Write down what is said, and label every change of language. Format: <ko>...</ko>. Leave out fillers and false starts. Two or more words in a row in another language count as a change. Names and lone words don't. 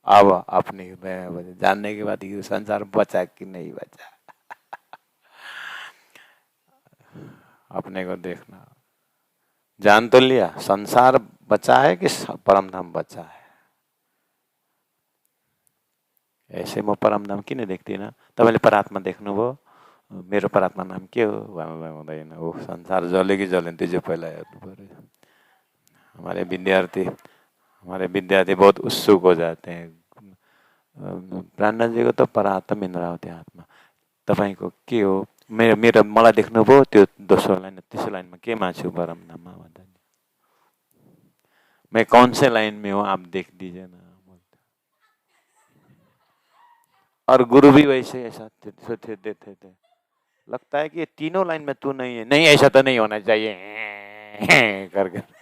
<hi>अब अपनी जानने के बाद ये संसार बचा कि नहीं बचा, अपने को देखना। जान तो लिया संसार बचा है कि परम धाम बचा है।</hi> <ne>ऐसे म परम धाम किन देख्दिन? तपाईँले परात्मा देख्नुभयो, मेरो परात्मा नाम के हो भन्नु हुँदैन। ओ संसार जले कि जलेन त्यो चाहिँ पहिला हेर्नु पर्यो।</ne> <hi>हमारे विद्यार्थी बहुत उत्सुक हो जाते हैं। ब्रान्डन जी को तो परात्म इंद्रावती आत्मा,</hi> <ne>तपाईँको के हो? मेरो मलाई देख्नुभयो त्यो दोस्रो लाइन तेस्रो लाइनमा केमा छु परम धाममा भन्दा नि,</ne> <hi>मैं कौन से लाइन में हूँ आप देख दीजिए ना। और गुरु भी वैसे ऐसा देते थे, लगता है कि ये तीनों लाइन में तू नहीं है, नहीं ऐसा तो नहीं होना चाहिए करके।</hi>